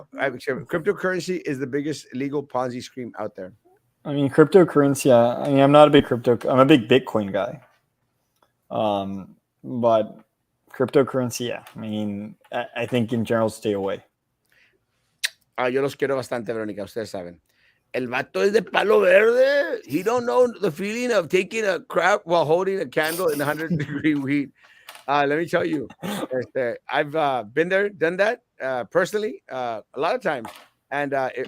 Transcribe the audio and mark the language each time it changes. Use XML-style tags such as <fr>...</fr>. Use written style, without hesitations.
<en>Cryptocurrency is the biggest legal Ponzi scheme out there. I mean, cryptocurrency. I mean, I'm not a big crypto. I'm a big Bitcoin guy. But cryptocurrency, yeah. I mean, I think in general, stay away.</en> <es>Yo los quiero bastante, Verónica, ustedes saben. El vato es de palo verde.</es> <en>He don't know the feeling of taking a crap while holding a candle in 100-degree heat. Let me tell you, I've been there, done that personally a lot of times, and it</en>